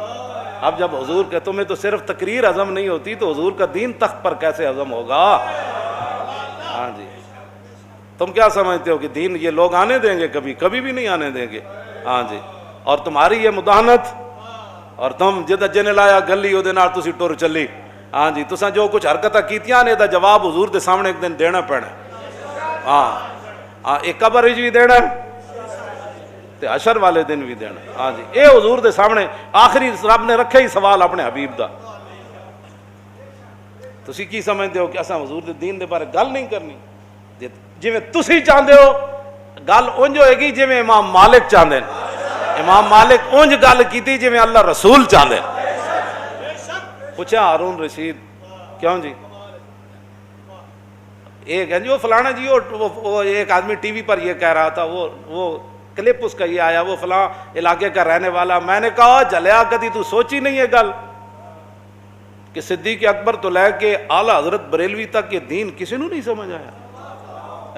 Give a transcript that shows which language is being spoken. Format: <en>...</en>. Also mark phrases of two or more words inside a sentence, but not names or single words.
<ur>اب جب حضور کہ تمہیں تو صرف تقریر ہضم نہیں ہوتی تو حضور کا دین تخت پر کیسے ہضم ہوگا؟ ہاں جی تم کیا سمجھتے ہو کہ دین یہ لوگ آنے دیں گے؟ کبھی کبھی بھی نہیں آنے دیں گے، ہاں جی۔ اور تمہاری یہ مداحنت،</ur> <pa>اور تم جن لایا گلی وہ تسی ٹر چلی، ہاں جی تساں جو کچھ حرکتاں کیتیاں نے دا جواب حضور دے سامنے ایک دن دینا پینا، ہاں ایک قبر بھی دینا تے حشر والے دن بھی دینا، ہاں جی اے حضور دے سامنے آخری رب نے رکھا ہی سوال اپنے حبیب دا۔ تسی کی سمجھتے ہو کہ اساں حضور دے دین دے بارے گل نہیں کرنی؟ جویں تسی چاہندے ہو گل اونج ہوئے گی جویں امام مالک چاہندے ہیں، امام مالک اونج گل کیتی جویں اللہ رسول چاہندے ہیں۔</pa> <ur>پوچھا ہارون رشید، کیوں جی ایک ہے جی وہ فلانا جی وہ ایک آدمی ٹی وی پر یہ کہہ رہا تھا، وہ کلپ اس کا یہ آیا، وہ فلاں علاقے کا رہنے والا.</ur> <pa>میں نے کہا جلیا کدی تو سوچی نہیں ہے گل کہ صدیق اکبر تو لے کے اعلیٰ حضرت بریلوی تک یہ دین کسی نو نہیں سمجھ آیا.</pa>